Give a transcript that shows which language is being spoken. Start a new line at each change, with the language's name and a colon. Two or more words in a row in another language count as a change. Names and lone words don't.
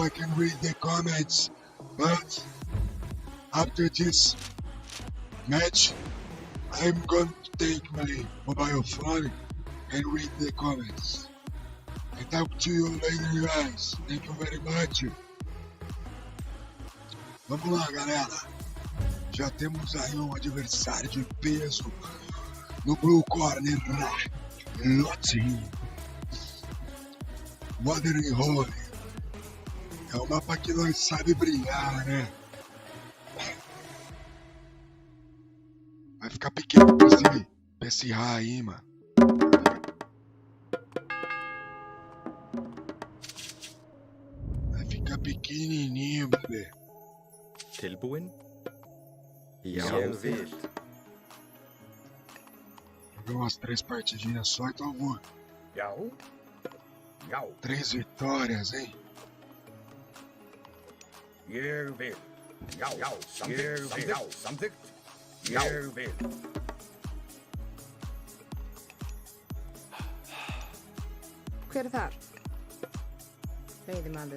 English: I can read the comments. But after this match, I'm going to take my mobile phone and read the comments. I talk to you later, guys. Thank you very much.
Portuguese: Vamos lá, galera. Já temos aí um adversário de peso no Blue Corner. Lotin. Modern Hole. É um mapa que nós sabe brilhar, né? Vai ficar pequeno pra esse ra aí, mano. Vai ficar pequenininho, bebê.
Icelandic: Tilbúin? Já vil.
Portuguese: Joguei umas 3 partidinhas só, então eu vou.
Icelandic: Já.
Portuguese: 3 vitórias, hein?
Icelandic: Ég vil. Já. Samþykkt. Ég vil. Hver þar? Veiðimaður.